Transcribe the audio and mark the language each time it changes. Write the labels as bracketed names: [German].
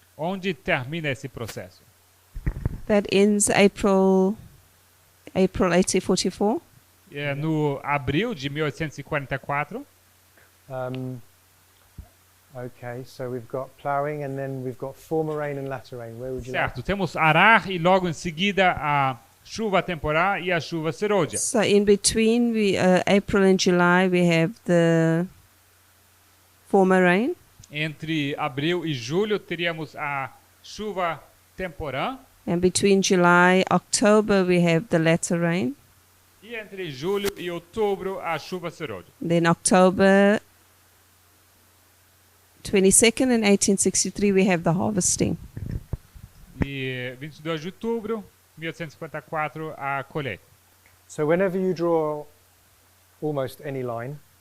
[Portuguese] Onde termina esse processo? [English] That ends April 1844. [Portuguese] No abril de 1844. [English] Okay, so we've got ploughing and then we've got former rain and latter rain. Where would you like? [Portuguese] Certo, temos arar e logo em seguida a chuva temporal e a chuva serôdia. [English] So in between April and July we have the former rain. [Portuguese] Entre abril e julho teríamos a chuva temporã. [English] And between July, October we have the latter rain. [Portuguese] E entre julho e outubro a chuva serôdia. [English] Then October 22nd in 1863 we have the harvesting. [Portuguese] E 22 de outubro, 1854, a colheita. [English] So whenever you draw almost any line,